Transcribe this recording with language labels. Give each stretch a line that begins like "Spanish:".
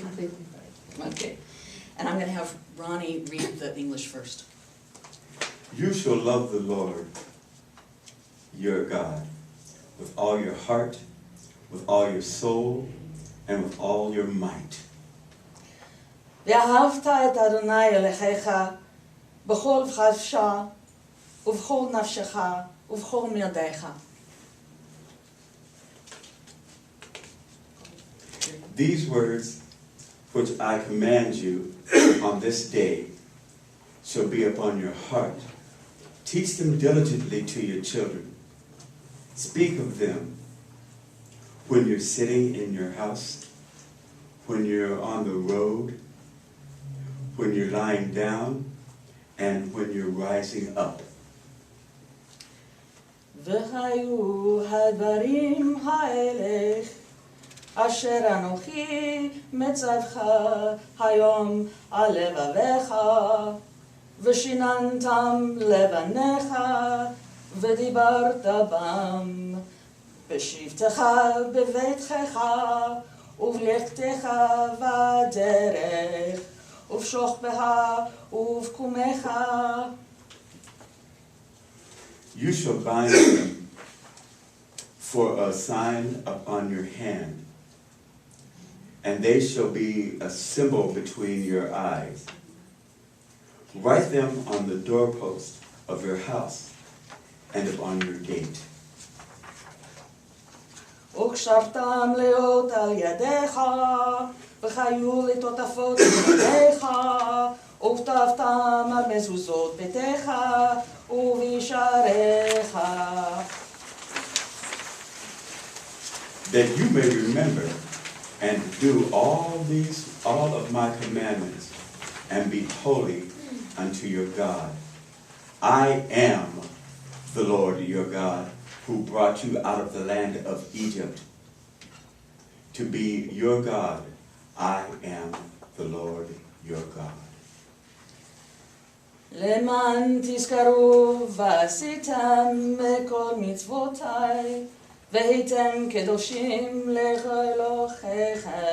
English: completely right. Okay. And I'm going to have Ronnie read the English first. You shall love the Lord, your God, with all your heart, with all your soul, and with all your might.
Hebrew: ואהבת את אדוני אלוהיך בכל לבבך ובכל נפשך ובכל מאודך.
English: These words which I command you on this day shall be upon your heart. Teach them diligently to your children. Speak of them when you're sitting in your house, when you're on the road, when you're lying down, and when you're rising up.
Hebrew: והיו הדברים האלה אשר אנוכי מצווך היום על לבביך ושיננתם לבניך ודיברת בם בשבתך בביתך ובלכתך בדרך ובשוכבך ובקומך.
English: You shall bind them for a sign upon your hand, and they shall be a symbol between your eyes. Write them on the doorpost of your house and upon your gate.
Hebrew: וקשרתם לאות על ידיך, וחיו לטוטפות ידיך, וכתבתם על מזוזות ביתך ובשעריך.
English: That you may remember and do all of my commandments, and be holy unto your God. I am the Lord your God, who brought you out of the land of Egypt. To be your God, I am the Lord your God.
Hebrew: למען תזכרו ועשיתם כל מצוותיי, והייתם קדושים לאלוהיכם.